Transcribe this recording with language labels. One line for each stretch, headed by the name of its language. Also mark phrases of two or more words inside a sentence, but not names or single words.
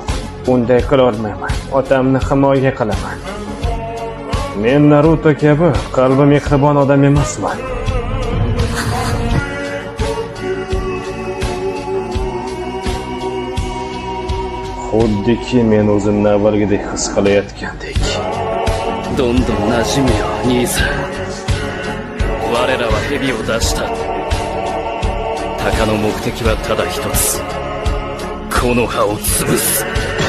Uzbek: Bunday qila olmayman. Otamni himoya qilaman. Men Naruto kabi qalbi mehribon odam emasman. Xuddiki men o'zimni avvalgidek his qilayotgandek.
Japanese: どんどん馴染むよ兄さん。我らは蛇を出した。鷹の目的はただ一つ。木の葉を潰す。